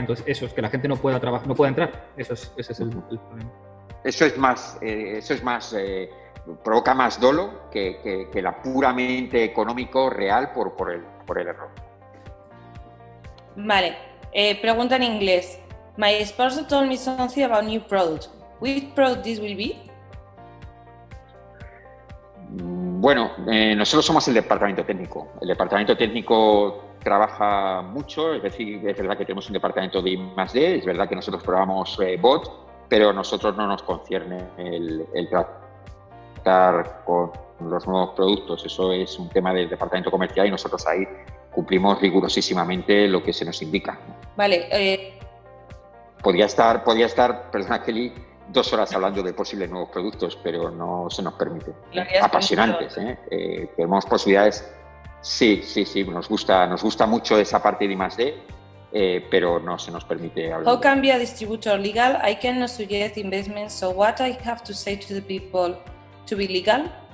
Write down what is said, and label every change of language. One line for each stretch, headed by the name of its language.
Spanish: Entonces, eso es que la gente no pueda trabajar, no pueda entrar. Ese es el problema. Eso es más, provoca más dolo que la puramente económico real por el error. Vale, pregunta en inglés.
English: My sponsor told me something about new product. Which product this will be?
Spanish: Bueno, nosotros somos el departamento técnico. El departamento técnico trabaja mucho, es decir, es verdad que tenemos un departamento de I+D, es verdad que nosotros probamos bot, pero a nosotros no nos concierne el tratar con los nuevos productos. Eso es un tema del departamento comercial y nosotros ahí cumplimos rigurosísimamente lo que se nos indica. Vale. Podría estar, perdona, Kelly, 2 horas hablando de posibles nuevos productos, pero no se nos permite. Apasionantes, tenemos posibilidades. Sí, nos gusta mucho esa parte de I+D, pero no se nos permite hablar.
English: How can be a distributor legal? I cannot suggest investments, so what I have to say to the people to be legal?